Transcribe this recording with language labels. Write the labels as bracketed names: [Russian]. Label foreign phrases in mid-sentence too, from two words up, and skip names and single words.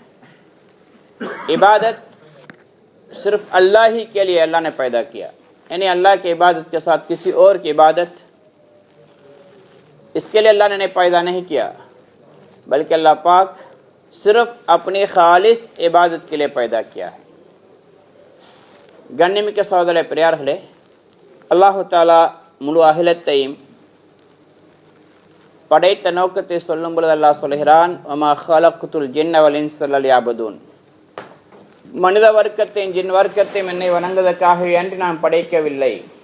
[Urdu] عبادت صرف اللہ ہی کے لیے اللہ نے پیدا کیا، یعنی اللہ کی عبادت کے ساتھ کسی اور کی عبادت اس کے لیے اللہ نے پیدا نہیں کیا، بلکہ اللہ پاک صرف اپنی خالص عبادت کے لیے پیدا کیا ہے. گنم کے سہودر پریارہلے، [Tamil] அல்லாஹு தாலா முழு அகிலத்தையும் படைத்த நோக்கத்தை சொல்லும் பொழுது அல்லாஹ் சொல்கிறான் [Arabic] وما خلقت الجن والإنس إلا ليعبدون, [Tamil] மனித வர்க்கத்தையும் ஜின் வர்க்கத்தையும் என்னை வணங்குவதற்காக என்று நான் படைக்கவில்லை.